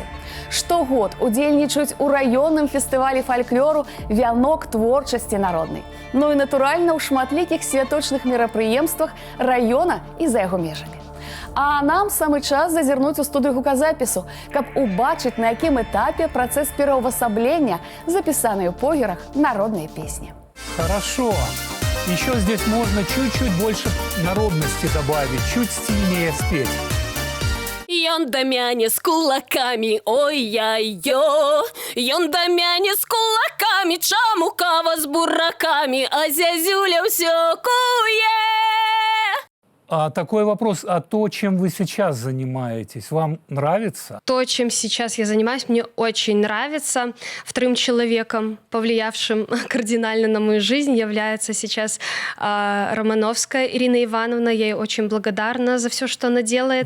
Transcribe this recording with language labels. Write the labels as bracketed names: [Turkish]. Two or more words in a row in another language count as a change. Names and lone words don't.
[Belarusian] Штогод удзельнічаюць у раённым фестывалі фальклору «Вянок творчасці народнай». Ну і, натуральна, ў шматлікіх святочных мерапрыемствах раёна і за яго межамі. А нам самы час зазірнуць у студыю гуказапісу, каб убачыць, на якім этапе працэс пераўвасаблення запісанай у Погерах народнай песні. [Russian] Хорошо. Еще здесь можно чуть-чуть больше народности добавить, чуть стильнее спеть. [Belarusian] Ён да мяне з кулакамі, ой-яй-йо. Ён да мяне з кулакамі, чаму кава з буракамі, а зязюля ўсё куе. [Russian] А такой вопрос, а то, чем вы сейчас занимаетесь, вам нравится? То, чем сейчас я занимаюсь, мне очень нравится. Вторым человеком, повлиявшим кардинально на мою жизнь, является сейчас Романовская Ирина Ивановна. Я ей очень благодарна за все, что она делает.